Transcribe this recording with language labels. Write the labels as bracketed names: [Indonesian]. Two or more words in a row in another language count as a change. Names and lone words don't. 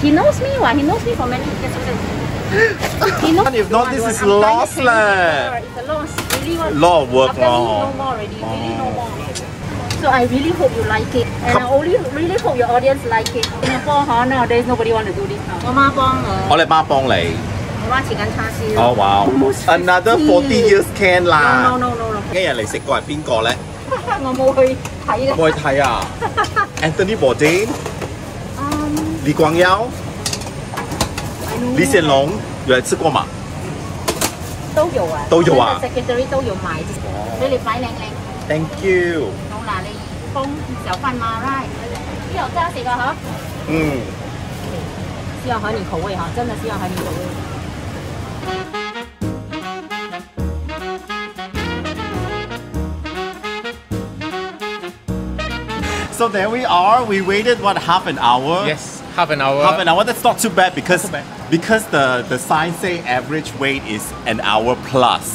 [English] He knows me, he knows me for many years. He knows If not, this is lost lah. It's a loss. Really lot of work. After me, no more already. Really no more. So I really hope you like it. And I only really hope your audience like it. Singapore, nowadays nobody want to do this now. [Cantonese] 我媽幫我。我哋媽幫你。我媽切緊叉燒。 [English] Oh wow. Another 40 years can 啦。 No. [Cantonese] 今日嚟食過係邊個咧？我冇去睇嘅。冇去睇啊 ？Anthony Bourdain、李光耀、李顯龍，有嚟吃過嘛？都有啊。都有啊。 Secretary 都有買，俾你擺靚靚。 [English] Thank you。 [Cantonese] 好嗱，你封小飯嗎 ？Right。呢度真係食㗎嗬。西洋海綿口味嚇，真係西洋海綿口味。 [English] So there we are. We waited what, half an hour? Yes, half an hour. Half an hour. That's not too bad because the sign say average wait is an hour plus.